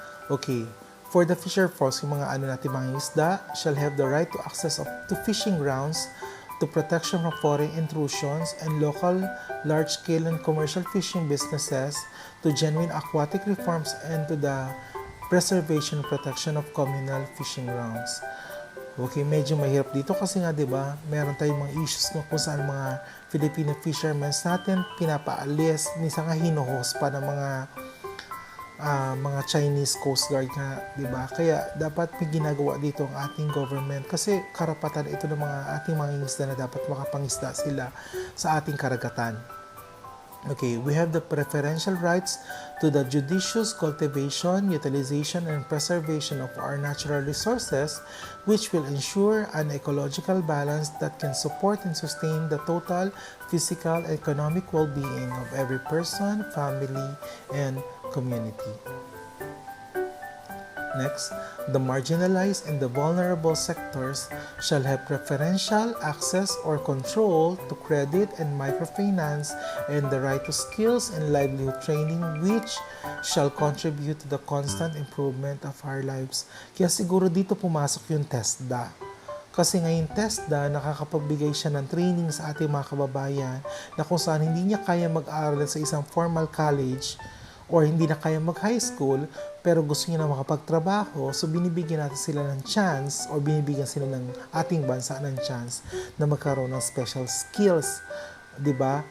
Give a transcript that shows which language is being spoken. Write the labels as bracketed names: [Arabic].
[English] Okay, for the fisher folks, [Filipino] yung mga natin mga isda, [English] shall have the right to access to fishing grounds, to protection from foreign intrusions, and local, large-scale, and commercial fishing businesses, to genuine aquatic reforms, and to the preservation and protection of communal fishing grounds. [Filipino] Okay, medyo mahirap dito kasi nga 'di ba, meron tayong mga issues kung saan mga Filipino fishermen natin pinapaalis, minsan nga hinuhost pa ng mga Chinese Coast Guard nga, 'di ba? Kaya dapat may ginagawa dito ang ating government kasi karapatan ito ng mga ating mga isda na dapat makapangisda sila sa ating karagatan. [English] Okay, we have the preferential rights to the judicious cultivation, utilization, and preservation of our natural resources, which will ensure an ecological balance that can support and sustain the total physical and economic well-being of every person, family, and community. Next, the marginalized and the vulnerable sectors shall have preferential access or control to credit and microfinance and the right to skills and livelihood training which shall contribute to the constant improvement of our lives. [Filipino] Kaya siguro dito pumasok yung TESDA. Kasi ngayon TESDA, nakakapagbigay siya ng training sa ating mga kababayan na kung saan hindi niya kaya mag-aral sa isang formal college or hindi na kaya mag-high school, pero gusto niya na makapagtrabaho, so binibigyan natin sila ng chance or binibigyan sila ng ating bansa ng chance na magkaroon ng special skills, 'di ba?